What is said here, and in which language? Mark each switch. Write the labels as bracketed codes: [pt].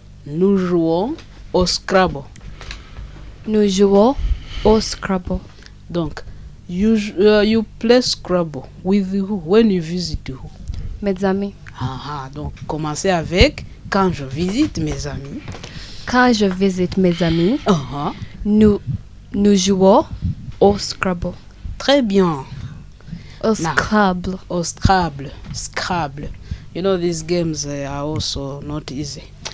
[fr] Nous jouons au Scrabble. Nous jouons au Scrabble. [en] Donc, you play Scrabble with who? When you visit who? [fr] Mes amis. Donc, commencez avec quand je visite mes amis. Quand je visite mes amis, nous jouons au Scrabble. Très bien. Au Scrabble. Au Scrabble. Scrabble. [en] You know, these games are also not easy.